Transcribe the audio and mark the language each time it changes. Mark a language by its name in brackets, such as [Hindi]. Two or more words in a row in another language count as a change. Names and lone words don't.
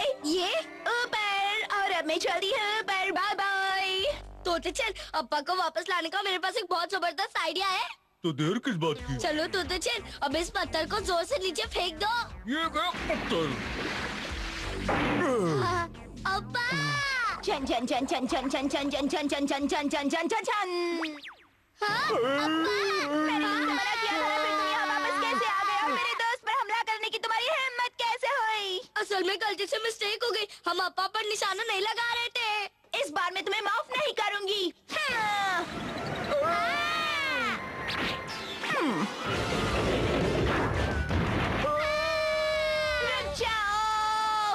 [Hindi] ये ऊपर। और अब मैं चलती हूँ, ऊपर। [English] bye bye. [Hindi] तोतेचन, अप्पा को वापस लाने का मेरे पास एक बहुत जबरदस्त आइडिया है। तो देर किस बात की? चलो तोतेचन, अब इस पत्थर को जोर से नीचे फेंक दो। ये गया पत्थर। अप्पा! झन झन झन झन झन झन झन झन झन झन झन झन झन झन झन झन। हाँ, अप्पा! मैंने तुमसे मना किया था ना, फिर तुम यहाँ वापस कैसे आ गए? और मेरे दोस्त पर हमला करने की तुम्हारी हिम्मत कैसे हुई? असल में गलती से मिस्टेक हो गई, हम अप्पा पर निशाना नहीं लगा रहे थे। इस बार मैं तुम्हें माफ नहीं करूंगी। रुक जाओ।